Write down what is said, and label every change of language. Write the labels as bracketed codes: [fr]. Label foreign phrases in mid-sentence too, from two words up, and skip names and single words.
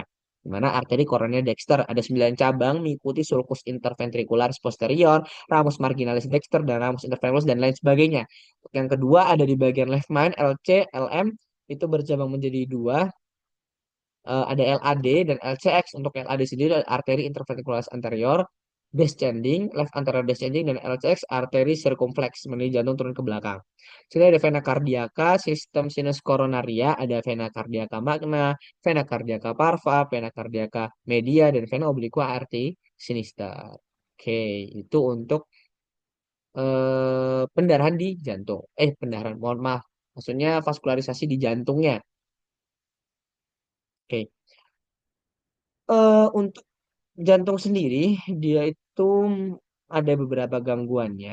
[id] Di mana arteri koroner dexter ada 9 cabang mengikuti [la] sulcus interventricularis posterior, ramus marginalis dexter, [id] dan [la] ramus interventricularis [id] dan lain sebagainya. Yang kedua ada di bagian [en] left main [id] LC, LM itu bercabang menjadi dua. Ada LAD dan LCX. Untuk LAD sendiri adalah [la] arteri interventricularis anterior descending, [en] left anterior descending, [id] dan LCX [la] arteri circumflex [id] menuju jantung turun ke belakang. Sini ada [la] vena cardiaca, [id] sistem [la] sinus coronaria, [id] ada [la] vena cardiaca magna, vena cardiaca parva, vena cardiaca media, [id] dan [la] vena obliqua arti sinister. [id] Oke, itu untuk pendarahan di jantung. Pendarahan, mohon maaf. Maksudnya vaskularisasi di jantungnya. Oke. Untuk jantung sendiri, dia itu ada beberapa gangguannya.